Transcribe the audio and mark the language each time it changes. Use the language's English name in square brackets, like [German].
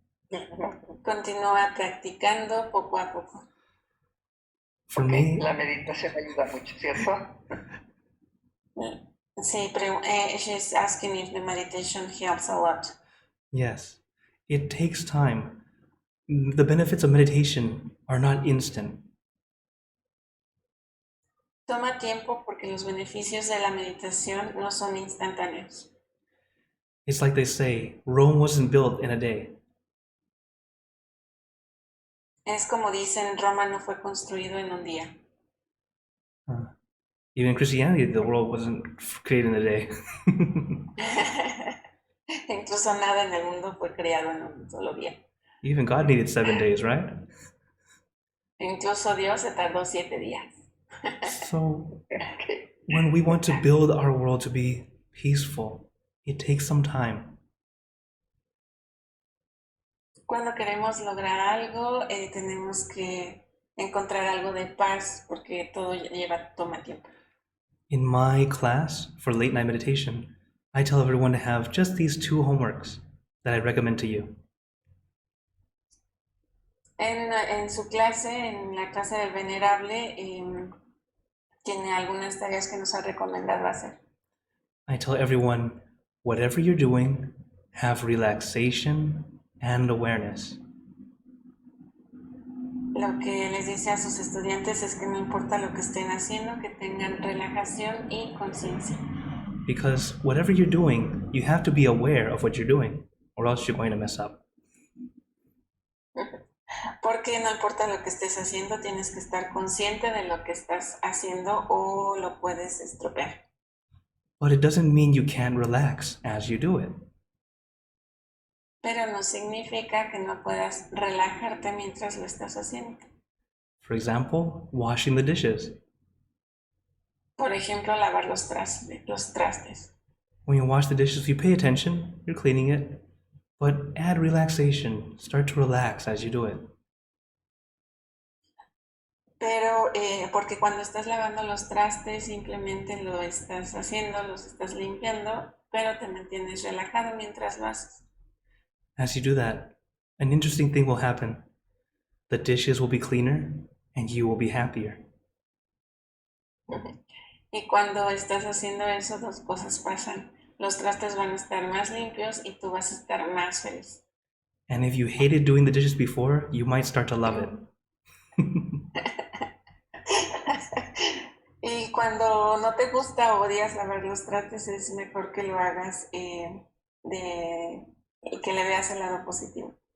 [Spanish] Continúa practicando poco a poco. [English] For me, [Spanish] La meditación ayuda mucho, ¿cierto? Sí, [English] she's asking if the meditation helps a lot. yes, it takes time. The benefits of meditation are not instant. [Spanish] Toma tiempo porque los beneficios de la meditación no son instantáneos. [English] It's like they say, Rome wasn't built in a day. [Spanish] Es como dicen, Roma no fue construido en un día. [English] Even in Christianity, the world wasn't created in a day. [Spanish] Incluso nada en el mundo fue creado en un solo día. [English] Even God needed 7 days, right? [Spanish] Incluso Dios se tardó 7 días. [English] So, when we want to build our world to be peaceful, it takes some time. [Spanish] Cuando queremos lograr algo, tenemos que encontrar algo de paz porque todo toma tiempo. [English] In my class for late night meditation, I tell everyone to have just these 2 homeworks that I recommend to you. [Spanish] En su clase, en la clase del venerable, tiene algunas tareas que nos ha recomendado hacer. [English] I tell everyone, whatever you're doing, have relaxation and awareness. [Spanish] Lo que les dice a sus estudiantes es que no importa lo que estén haciendo, que tengan relajación y conciencia. [English] Because whatever you're doing, you have to be aware of what you're doing, or else you're going to mess up. [Spanish] Porque no importa lo que estés haciendo, tienes que estar consciente de lo que estás haciendo o lo puedes estropear. [English] But it doesn't mean you can't relax as you do it. [Spanish] Pero no significa que no puedas relajarte mientras lo estás haciendo. [English] For example, washing the dishes. [Spanish] Por ejemplo, lavar los trastes. [English] When you wash the dishes, you pay attention, you're cleaning it, but add relaxation. Start to relax as you do it. [Spanish] Pero porque cuando estás lavando los trastes simplemente lo estás haciendo, los estás limpiando, pero te mantienes relajado mientras lo haces. [English] As you do that, an interesting thing will happen. The dishes will be cleaner and you will be happier. [Spanish] Y cuando estás haciendo eso, dos cosas pasan. Los trastes van a estar más limpios y tú vas a estar más feliz. [English] And if you hated doing the dishes before, you might start to love it. [Spanish] Y cuando no te gusta o odias lavar los trastes, es mejor que lo hagas y que le veas el lado positivo.